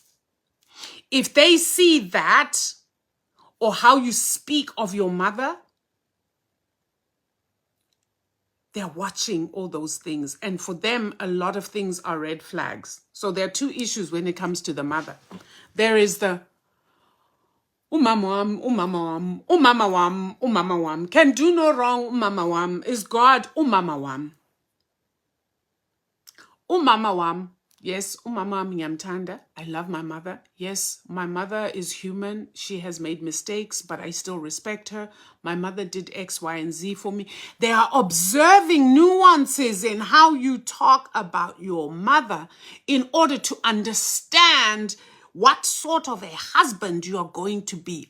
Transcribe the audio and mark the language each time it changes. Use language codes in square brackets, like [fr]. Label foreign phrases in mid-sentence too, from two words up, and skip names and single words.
[en] If they see that, or how you speak of your mother, they're watching all those things. And for them, a lot of things are red flags. So there are 2 issues when it comes to the mother. There is the [xh] umama wam, [en] can do no wrong, [xh] umama wam, [en] is God, [xh] umama wam. Umama wam, Yes, [zu] umama ngiyamthanda. [en] I love my mother. Yes, my mother is human. She has made mistakes, but I still respect her. My mother did X, Y, and Z for me. They are observing nuances in how you talk about your mother in order to understand what sort of a husband you are going to be.